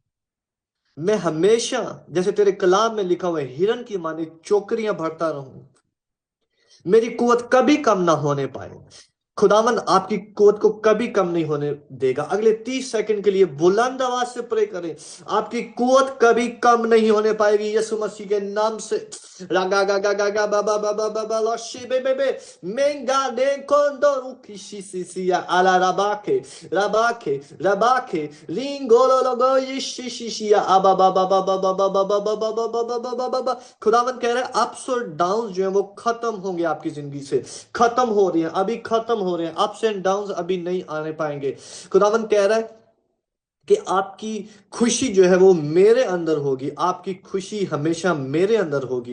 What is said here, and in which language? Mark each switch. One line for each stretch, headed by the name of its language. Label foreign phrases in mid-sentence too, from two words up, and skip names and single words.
Hindi: मैं हमेशा, जैसे तेरे कलाम में लिखा हुआ है, हिरन की मानी चोकरियां भरता रहूं। मेरी कुवत कभी कम ना होने पाए। खुदावन आपकी कुवत को कभी कम नहीं होने देगा। अगले 30 सेकंड के लिए बुलंद आवाज से प्रे करें। आपकी कुवत कभी कम नहीं होने पाएगी यीशु मसीह के नाम से। रगा गा गा गा गा बाबा बाबा बाबा लॉशी बे मेंगा दे कोंदो रुकी शिशिया आला रबाके रबाके रबाके रिंगोलो लोगो यिशिशिया आबा बाबा बाबा बाबा बाबा बाबा बाबा बाबा बाबा। खुदावन कह रहे हैं अप्स और डाउन जो है वो खत्म होंगे आपकी जिंदगी से, खत्म हो रही है, अभी खत्म हो रहे हैं।
English: ups and downs
Hindi: अभी नहीं आने पाएंगे। खुदावन कह रहा है कि आपकी खुशी जो है वो मेरे अंदर होगी, आपकी खुशी हमेशा मेरे अंदर होगी।